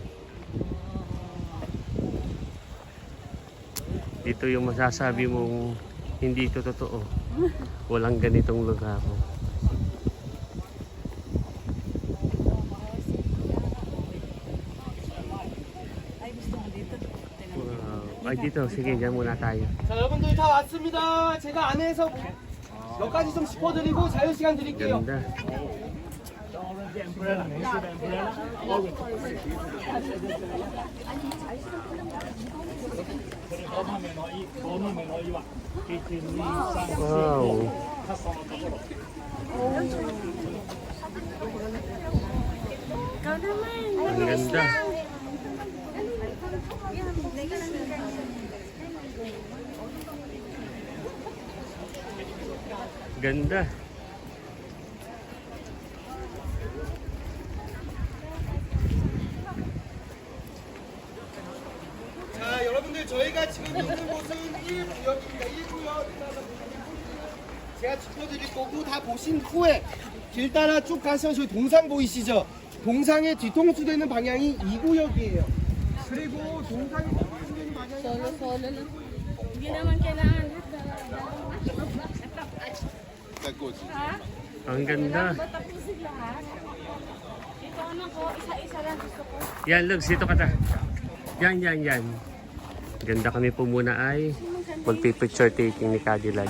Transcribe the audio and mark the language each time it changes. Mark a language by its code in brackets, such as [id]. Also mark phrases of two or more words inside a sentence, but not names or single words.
[tl] Dito yung masasabi mong hindi ito totoo. Walang ganitong lugar. Ay, gusto mo dito? Wow. Ay dito, sige, dyan muna tayo. [ko] 자, 여러분들 다 왔습니다. 제가 안에서 몇 가지 좀 짚어드리고 자유 시간 드릴게요. [tl] Ganda. Wow. Ang ganda. Ganda. [ko] 자, 여러분들 저희가 지금 있는 곳은 1구역입니다. 1구역. 제가 짚어드릴 거고 다 보신 후에 길 따라 쭉 가서 저희 동상 보이시죠? 동상의 뒤통수 되는 방향이 2구역이에요. 그리고 동상의 뒤통수 되는 방향이 [tl] Solo lang. Hindi naman kailangan Ang ganda. ba tapusin lahat? Ito ano ko, isa-isa lang gusto ko. Yan, Lugs, dito ka ta. Yan. Ganda kami po muna ay magpipicture taking ni Cadillac.